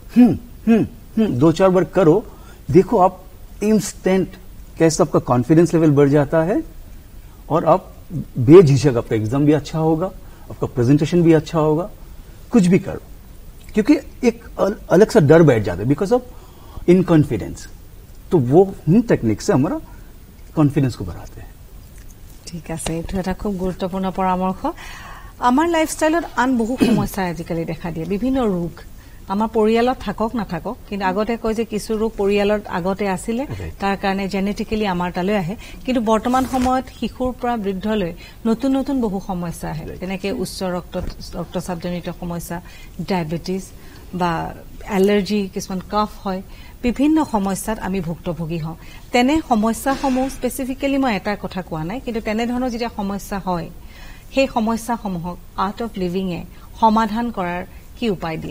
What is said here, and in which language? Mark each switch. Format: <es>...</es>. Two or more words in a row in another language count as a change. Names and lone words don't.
<hi>2-4 बार करो देखो आप इंस्टेंट कैसे आपका</hi> <en>confidence level</en> <hi>बढ़ जाता है और आप बेझिझक आपका एग्जाम भी अच्छा होगा आपका प्रेजेंटेशन भी अच्छा होगा कुछ भी करो क्योंकि एक अलग सा डर बैठ जाता है</hi> <en>because of inconfidence</en> <hi>तो वो टेक्निक से हमारा कॉन्फिडेंस को बढ़ाते हैं</hi> <as>ঠিক আছে এইটো এটা খুব গুৰুত্বপূৰ্ণ পৰামৰ্শ আমাৰ লাইফষ্টাইলত আন বহু সমস্যা আজিকালি দেখা দিয়ে বিভিন্ন ৰোগ আমাৰ পৰিয়ালত থাকক নাথাকক কিন্তু আগতে কয় যে কিছু ৰোগ পৰিয়ালত আগতে আছিলে তাৰ কাৰণে জেনেটিক্যালি আমাৰ তালৈ আহে কিন্তু বৰ্তমান সময়ত শিশুৰ পৰা বৃদ্ধলৈ নতুন নতুন বহু সমস্যা আহে যেনেকৈ উচ্চ ৰক্তচাপজনিত সমস্যা ডায়াবেটিস বা এলাৰ্জি কিছুমান কফ হয় বিভিন্ন সমস্যাত আমি ভুক্তভোগী হওঁ তেনে সমস্যাসমূহ স্পেসিফিক্যালি মই এটা কথা কোৱা নাই কিন্তু তেনে ধৰণৰ যেতিয়া সমস্যা হয় সেই সমস্যাসমূহক আৰ্ট অফ লিভিংয়ে সমাধান কৰাৰ কি উপায় দিয়ে</as>